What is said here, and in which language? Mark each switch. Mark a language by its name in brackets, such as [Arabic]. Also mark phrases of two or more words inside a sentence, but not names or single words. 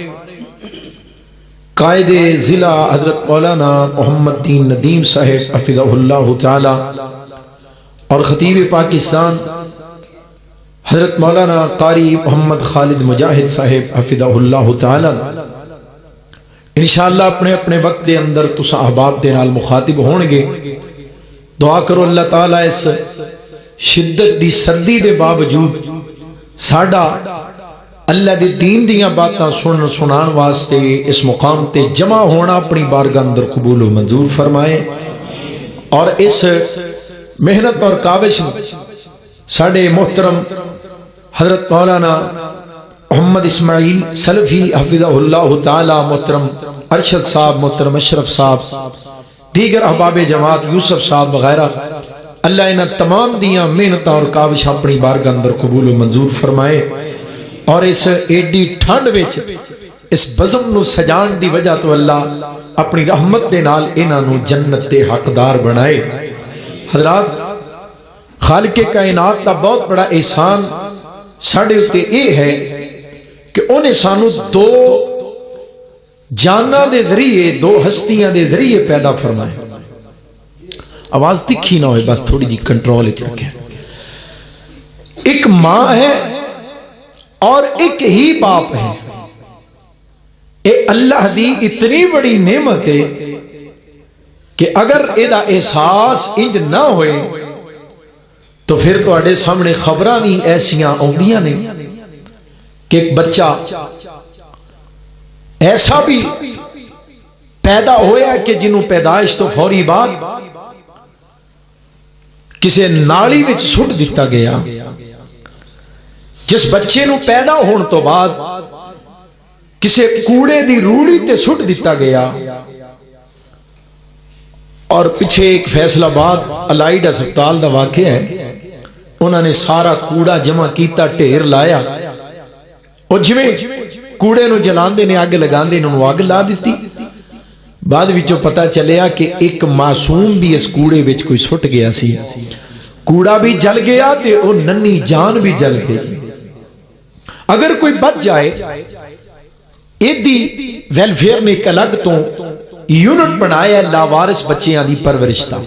[Urdu] قائد ضلع حضرت مولانا محمد دین ندیم صاحب [Arabic] حفظہ اللہ تعالی، [Urdu] اور خطیب پاکستان حضرت مولانا قاری محمد خالد مجاہد صاحب [Arabic] حفظہ اللہ تعالی۔ [Punjabi] انشاءاللہ اپنے اپنے وقت دے اندر تساں احباب دے نال مخاطب ہون گے۔ دعا کرو اللہ تعالیٰ اس شدت دی سردی دے باوجود ساڈا اللہ دے دین دیاں باتاں سنان واسطے اس مقام تے جمع ہونا اپنی بارگاہ اندر قبول و منظور فرمائے، اور اس محنت اور کاوش ساڈے محترم حضرت مولانا محمد اسماعیل سلفی [Arabic] حفظہ اللہ تعالی، [Punjabi] محترم ارشد صاحب، محترم اشرف صاحب، دیگر احباب جماعت یوسف صاحب وغیرہ، اللہ انہاں تمام دیاں محنت اور کاوش اپنی بارگاہ اندر قبول و منظور فرمائے، اور اس ایڈی ٹھنڈ وچ اس بزم نو سجان دی وجہ تو اللہ اپنی رحمت دے نال انہاں نو جنت دے حقدار بنائے۔ حضرات، خالق کائنات دا بہت بڑا احسان ساڈے اتے اے ہے کہ انہیں سانو دو جاننا دے ذریعے، دو ہستیاں دے ذریعے پیدا فرمائے۔ آواز تکھی نہ ہوئے، بس تھوڑی جی کنٹرول رکھیں۔ ایک ماں ہے اور ایک ہی باپ ہے، اے اللہ دی اتنی بڑی نعمت ہے کہ اگر ایدہ احساس انج نہ ہوئے تو پھر تو اڈے سامنے خبراں بھی ایسیاں آؤندیاں نہیں کہ ایک بچہ ایسا بھی پیدا ہویا کہ جنہوں پیدائش تو فوری بعد کسے نالی وچ سٹ دیتا گیا. جس بچے نو پیدا ہون تو بعد کسے کوڑے دی روڑی تے سٹ دیتا گیا. اور پیچھے ایک فیصل آباد الائیڈ اسپتال دا واقعہ ہے. انہوں نے سارا کوڑا جمع کیتا، ٹھیر لایا، اور جویں کوڑے نو جلاندے نے آگ لگاندے انہوں آگ لا دیتی. بعد وچوں پتہ چلیا کہ ایک معصوم بھی اس کوڑے وچ کوئی سٹ گیا سی. کوڑا بھی جل گیا تے او ننی جان بھی جل گئی. اگر کوئی بچ جائے، ایدی ویلفیئر نے ایک الگ تو یونٹ بنایا لاوارث بچیاں دی پرورش دا.